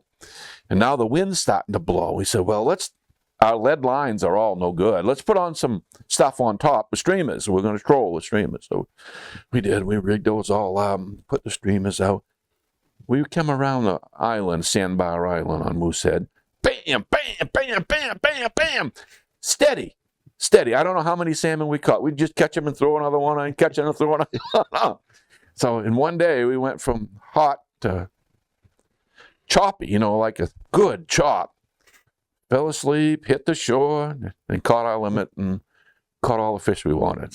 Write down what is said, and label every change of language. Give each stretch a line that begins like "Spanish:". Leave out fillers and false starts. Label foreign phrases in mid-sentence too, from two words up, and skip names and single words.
English: And now the wind's starting to blow. We said, well, our lead lines are all no good. Let's put on some stuff on top with streamers. We're going to troll with streamers. So we did. We rigged those all up, put the streamers out. We came around the island, Sandbar Island on Moosehead. Bam, bam, bam, bam, bam, bam. Steady. I don't know how many salmon we caught. We'd just catch them and throw another one on, catch another, throw another one. So in one day, we went from hot to choppy, like a good chop. Fell asleep, hit the shore, and caught our limit and caught all the fish we wanted.